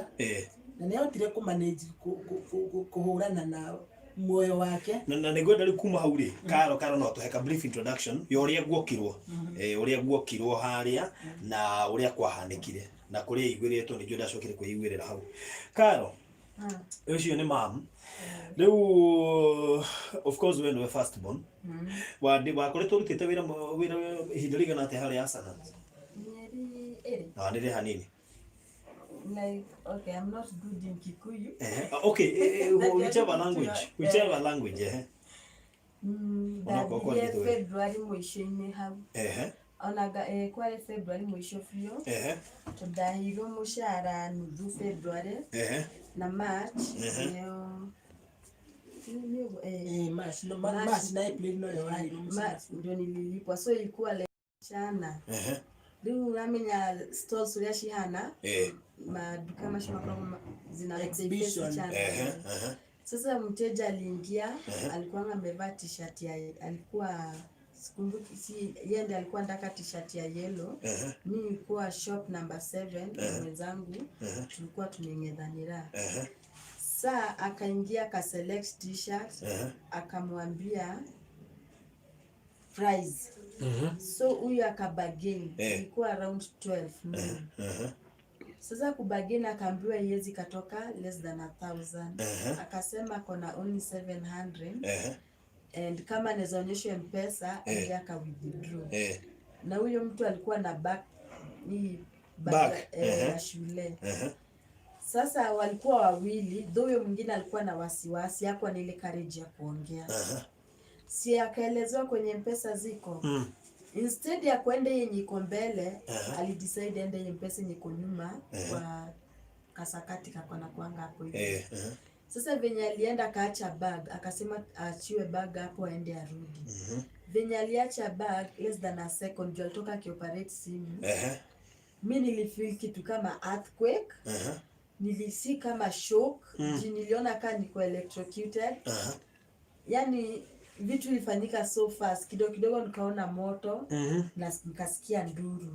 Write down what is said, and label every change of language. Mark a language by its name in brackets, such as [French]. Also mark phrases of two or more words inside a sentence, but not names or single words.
[Kikuyu] Na nĩahotire kũmanage kũhũrana na muoyo wake. Na nĩngwenda rĩu kuma hau rĩ Caro no tũhe [English] brief introduction [Kikuyu] ya ũrĩa guokirwo harĩa na ũrĩa kwahanĩkire na kũrĩa iguĩrĩtwo nĩguo ndacokire kwĩiguĩrĩra hau. Caro ũcio nĩ mamu Riu [English] of course when we first born [Kikuyu] wa koretwo rutite wira ihinda rigana atia hari Asana? Mieri eri. Nĩ hanini. [English] Like, okay, I'm not good in Kikuyu. Okay, whichever language. [Kikuyu] Ndathire February mwisho-inĩ hau. Onaga kwari February mwisho biũ. Tũndahirwo mũcara nuthu February. Na March nĩyo March na April [Swahili] ndio nililipwa, so ilikuwa leo mchana. Ndio unamenya stores ulia shihana maduka mashima zina exhibition chana. Sasa mteja aliingia, alikuwa amevaa t-shirt ya alikuwa sikumbuki si yeye alikuwa ndaka t-shirt ya yellow. Mimi nilikuwa shop number 7 mwenzangu tulikuwa tumengedhanira. Saa akaingia ka select t-shirt akamwambia price. So huyu akabagain ilikuwa around 12. Sasa kubagain akaambiwa yezi katoka [English] less than 1,000. [Swahili] Akasema kona [English] only 700. [Swahili] And kama nezaonyesha M-Pesa ndio aka withdraw. Na huyo mtu alikuwa na bag ya shule. Sasa walikuwa wawili, huyo mwingine alikuwa na wasiwasi, hakuwa na ile courage ya kuongea. Si akaelezewa kwenye M-Pesa ziko. Instead ya kwenda yenye iko mbele, alidecide ende yenye M-Pesa yenye iko nyuma kwa kasakati kakona kuanga hapo hivi. Sasa venye alienda kaacha bag, akasema achiwe bag hapo aende arudi. Venye aliacha bag less than a second ndio alitoka akioperate simu. Mimi nilifeel kitu kama earthquake. Nilisi kama shock, niliona kama niko electrocuted. Yani vitu vilifanyika [English] so fast, [Swahili] kidogo kidogo nikaona moto na nikasikia nduru.